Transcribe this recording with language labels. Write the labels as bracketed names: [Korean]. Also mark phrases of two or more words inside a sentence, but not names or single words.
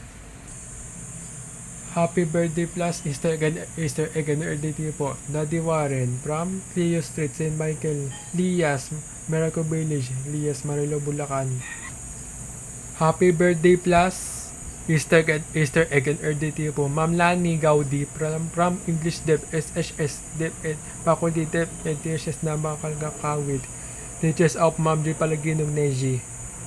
[English] Happy birthday plus Easter egg and birthday to you po. Daddy Warren, from Leo Street, St. Michael, Lias, Miracle Village, Lias, Marilo, Bulacan. Happy birthday plus Easter egg and birthday to you po. Ma'am Lani Gaudi, from English Dep, SHS Dep, Faculty Dep, TSS na Kawit. Teachers of Ma'am J. Palaginong Neji.